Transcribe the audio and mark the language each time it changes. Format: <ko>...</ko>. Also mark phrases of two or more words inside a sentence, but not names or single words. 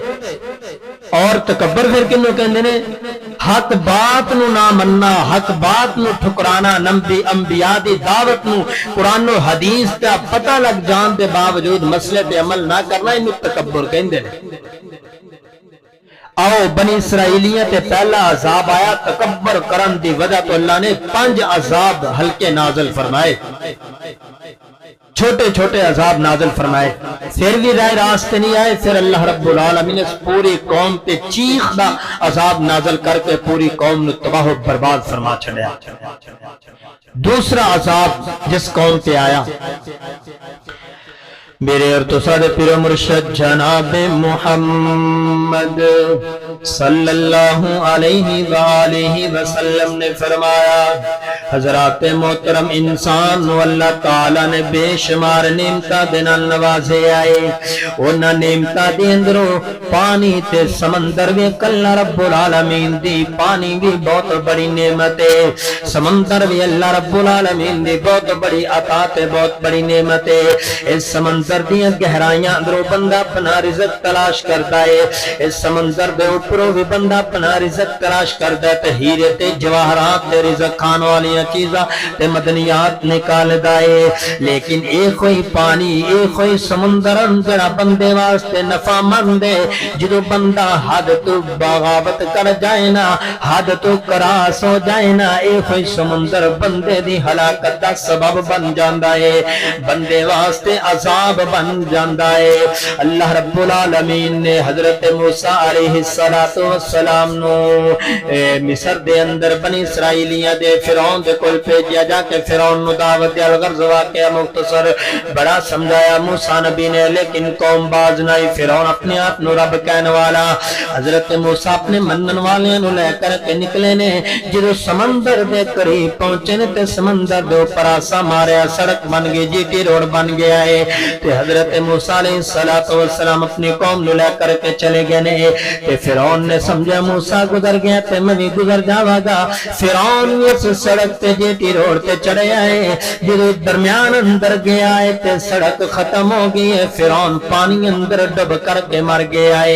<pa>اور تکبر پھر کنوں کہندے نے؟ حق بات نو نہ مننا، حق بات نو ٹھکرانا، نبی انبیاء دی دعوت نو قرآن و حدیث کا پتہ لگ جان دے باوجود مسئلے پہ عمل نہ کرنا، انو تکبر کہندے نے۔ آؤ بنی اسرائیلیاں تے پہلا عذاب آیا تکبر کرن دی وجہ تو اللہ نے 5 عذاب ہلکے نازل فرمائے، چھوٹے چھوٹے عذاب نازل فرمائے، پھر بھی راہ راستے نہیں آئے۔ پھر اللہ رب العالمین نے پوری قوم تے چیخ دا عذاب نازل کر کے پوری قوم نے تباہ و برباد فرما چھڑیا۔ دوسرا عذاب جس قوم تے آیا، میرے اور تو سارے پیر و مرشد جناب محمد</pa> <ar>صلی اللہ علیہ وآلہ وسلم</ar> <pa>نے فرمایا، حضرات محترم انسان و اللہ تعالیٰ نے بے شمار نعمتاں دے نال نوازے آئے، انہاں نعمتاں دے اندروں پانی تے سمندر بھی اللہ رب العالمین دی، پانی بھی بہت بڑی نعمت ہے، سمندر بھی اللہ رب العالمین دی بہت بڑی عطا تے بہت بڑی نعمت ہے۔ اس سمندر دیاں گہرائیاں اندروں بندہ اپنا رزق تلاش کرتا ہے، اس سمندر دے اوپروں بھی بندہ اپنا رزق تلاش کرتا ہے، تے ہیرے تے جواہرات تے رزق کھان والیاں چیزاں تے مدنیات نکالدا ہے، لیکن ایک ہوئی پانی، ایک ہوئی سمندر جڑا بندے واسطے نفع مند ہے، جدوں بندہ حد تو بغاوت کر جائے نا، حد تو کراس ہو جائے نا، ایک ہوئی سمندر بندے دی ہلاکت دا سبب بن جاندا ہے، بندے واسطے عذاب بن جاندا ہے۔ اللہ رب العالمین نے حضرت موسیٰ علیہ السلام نو مصر دے اندر بنی اسرائیلیاں دے فرعون دے کول بھیجیا، جا کے فرعون نو دعوت دیا، غرض واقعہ مختصر بڑا سمجھایا موسیٰ نبی نے، لیکن قوم باز نہیں، فرعون اپنے آپ نو رب کہنے والا، حضرت موسیٰ اپنے منن والے نو لے کر کے نکلے نے، جدو سمندر دے قریب پہنچے نے تے سمندر دے اوپر آسا ماریا، سڑک بن گئی، جی ٹی روڈ بن گیا ہے، تے حضرت موسیٰ علیہ السلام اپنی قوم نو لے کر کے چلے گئے نے، تے فرعون نے سمجھا موسیٰ گزر گیا تے میں بھی گزر جاواں گا، فرعون اس سڑک تے جی ٹی روڈ تے چڑھے آئے، جدو درمیان اندر گیا ہے تے سڑک ختم ہو گئی ہے، فرعون پانی اندر ڈب کر کے مر گیا ہے۔</pa>